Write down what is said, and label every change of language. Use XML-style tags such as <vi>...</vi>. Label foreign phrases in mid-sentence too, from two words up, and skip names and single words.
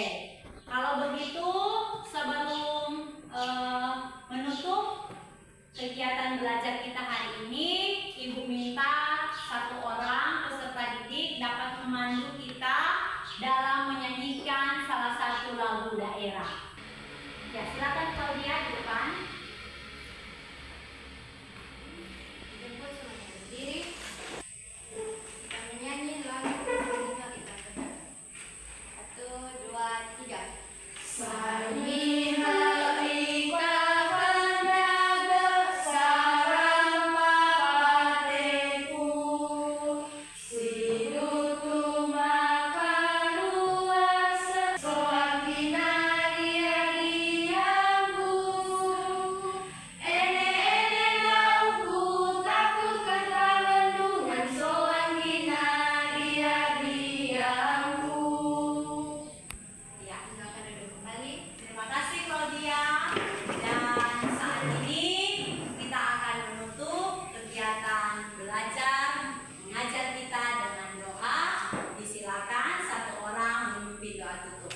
<id>Kalau begitu, sebelum menutup kegiatan belajar kita hari ini, Ibu minta satu orang peserta didik dapat memandu kita dalam menyanyikan salah satu lagu daerah. Ya, silakan Claudia di depan. Jemput semuanya berdiri. Kita menyanyi lagu Lima Kita Pedang. 1, 2, 3. Samiha ika handaga sarang papateku sidutu makaruasa soang kinari-ariangku ene lauku takutkan kalendungan soang kinari-ariangku. Ya, silakan duduk kembali. Terima kasih Claudia. Dan saat ini kita akan menutup kegiatan belajar mengajar kita dengan doa. Disilakan satu orang memimpin doa tutup.</id>